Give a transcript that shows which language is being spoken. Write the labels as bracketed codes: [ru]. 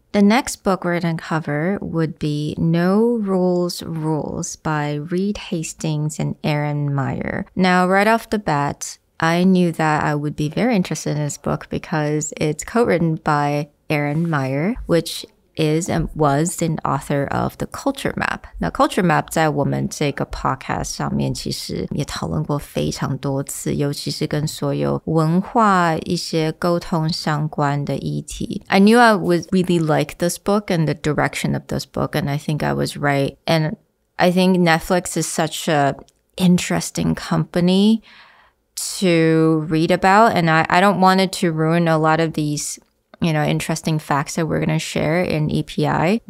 [en] The next book we're going to cover would be No Rules Rules by Reed Hastings and Aaron Meyer. Now, right off the bat, I knew that I would be very interested in this book because it's co-written by Aaron Meyer, which is and was an author of The Culture Map. [zh] 那 Culture Map 在我们这个 podcast 上面其实也讨论过非常多次，尤其是跟所有文化一些沟通相关的议题。 [en] I knew I would really like this book and the direction of this book, and I think I was right. And I think Netflix is such a interesting company to read about, and I don't want it to ruin a lot of these interesting facts that we're going to share in EPI.